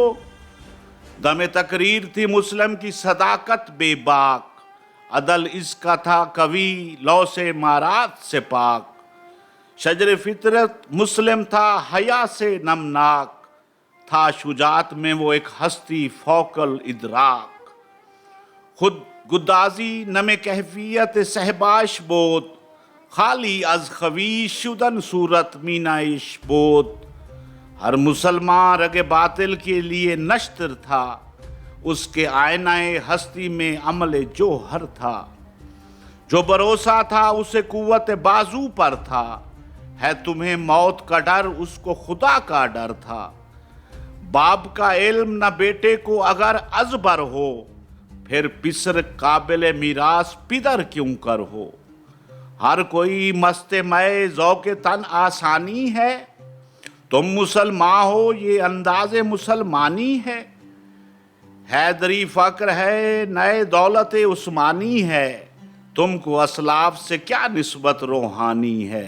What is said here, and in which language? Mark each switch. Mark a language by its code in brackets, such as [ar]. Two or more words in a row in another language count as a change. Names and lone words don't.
[ur] دم تقریر تھی مسلم کی صداقت بے باک، عدل اس کا تھا قوی لو سے مارات سے پاک۔ شجر فطرت مسلم تھا حیا سے نمناک، تھا شجاعت میں وہ ایک ہستی فوق الادراک۔ [fa] خود گدازی نم کیفیت سہباش بود، خالی از خویش شدن صورت مینائش بود۔ [ur] ہر مسلمان رگ باطل کے لیے نشتر تھا، اس کے آئینہ ہستی میں عمل جوہر تھا۔ جو بھروسہ تھا اسے قوت بازو پر تھا، ہے تمہیں موت کا ڈر اس کو خدا کا ڈر تھا۔ باپ کا علم نہ بیٹے کو اگر ازبر ہو، پھر پسر قابل میراث پدر کیوں کر ہو۔ ہر کوئی مست مئے ذوق تن آسانی ہے، تم مسلمان ہو یہ انداز مسلمانی ہے۔ حیدری فقر ہے نئے دولت عثمانی ہے، تم کو اسلاف سے کیا نسبت روحانی ہے۔